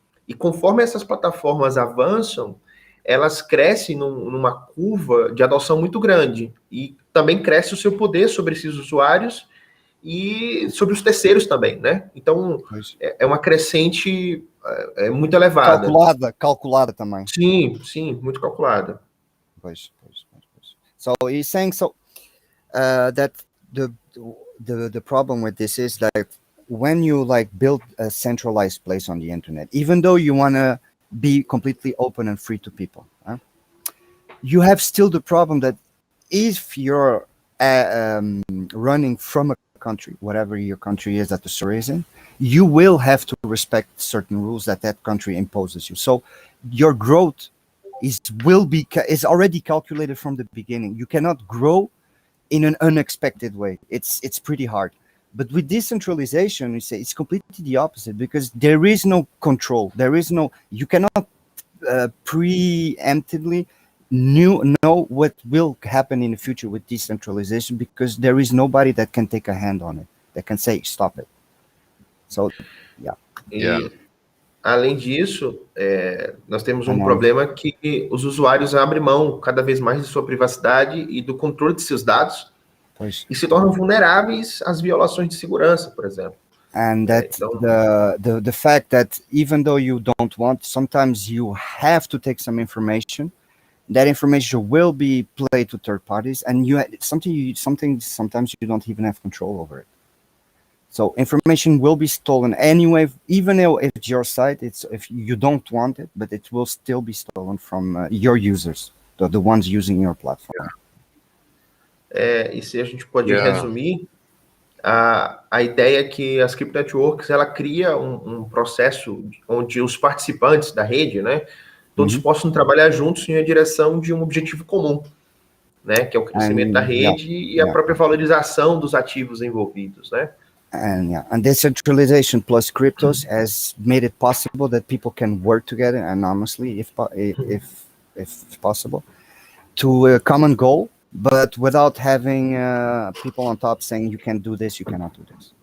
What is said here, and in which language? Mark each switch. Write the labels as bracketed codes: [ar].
[pt] E conforme essas plataformas avançam, elas crescem numa curva de adoção muito grande. E também cresce o seu poder sobre esses usuários e sobre os terceiros também, né? Então, é uma crescente muito elevada. Calculada também. Sim, muito calculada. Pois. [en] So he's saying that the problem with this is that when you like build a centralized place on the internet, even though you want to be completely open and free to people, you have still the problem that if you're running from a country, whatever your country is that the server is in, you will have to respect certain rules that country imposes you. So your growth is already calculated from the beginning. You cannot grow in an unexpected way. It's pretty hard. But with decentralization, we say it's completely the opposite, because there is no control. You cannot preemptively know what will happen in the future with decentralization, because there is nobody that can take a hand on it, that can say stop it. So, [pt] E, além disso, nós temos um problema que os usuários abrem mão cada vez mais de sua privacidade e do controle de seus dados, e se tornam vulneráveis às violações de segurança, por exemplo. [en] And that the fact that even though you don't want, sometimes you have to take some information. That information will be played to third parties, and sometimes you don't even have control over it. So information will be stolen anyway, even though it's your site. If you don't want it, but it will still be stolen from your users, the ones using your platform. [pt] E se a gente pode resumir, a ideia é que as crypto networks, ela cria um processo onde os participantes da rede, né, todos possam trabalhar juntos em a direção de um objetivo comum, né, que é o crescimento da rede e a própria valorização dos ativos envolvidos, né? [en] And decentralization plus cryptos has made it possible that people can work together anonymously, if possible, to a common goal, but without having people on top saying you can do this, you cannot do this.